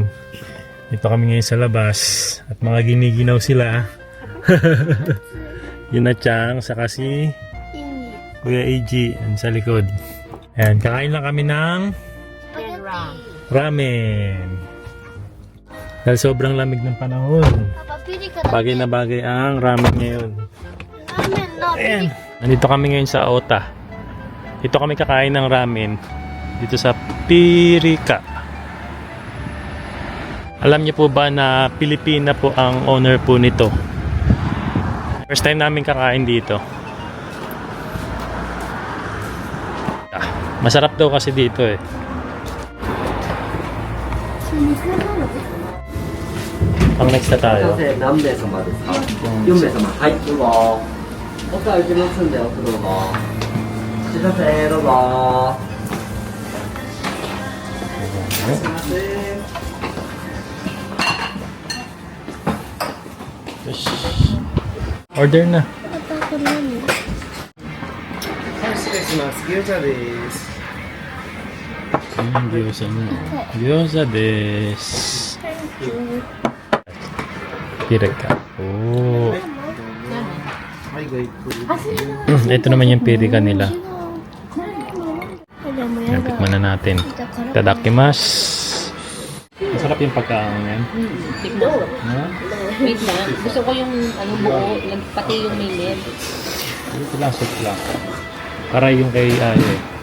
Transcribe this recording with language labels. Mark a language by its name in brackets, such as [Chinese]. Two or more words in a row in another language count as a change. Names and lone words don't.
[Filipino] Dito kami ngayon sa labas at mga giniginaw sila. Yun na Chang, saka si [Japanese] いい。 [Filipino] Kuya AG sa likod. Ayan, kakain lang kami ng [Japanese] スパゲッティ。 [Filipino] ramen. Dahil sobrang lamig ng panahon. Papa, pili ka na. Bagay na bagay ang ramen ngayon. Ramen na, Ayan. pili. Nandito kami ngayon sa Ota. Dito kami kakain ng ramen. Dito sa Pirika. Alam niyo po ba na Pilipina po ang owner po nito? [English] First time [Filipino] namin kakain dito. Masarap daw kasi dito eh. Pang next na tayo. [Japanese] 何名様ですか？4名様。はい、どうぞ。奥は行きますんで、奥どうぞ。いらっしゃいませ、どうぞ。いらっしゃいませ。 Yoし. [Filipino] Order na. Papa, ako na yun. [Japanese] 失礼します。牛茶です。 [Filipino] Gyoza na. [Japanese] ギョーザです. [Filipino] Pirika. Oh. [Japanese] はい、ごゆっくり。 [Filipino] Ito naman yung pirika nila. Alam mo Yan, yan. tikman na natin. Tadakimasu. Masarap yung pagkain yan. Tignan. Ha? Wait lang. Gusto ko yung ano buo, pati yung milid. Ito lang, soup lang. Para yung kay Ayo eh.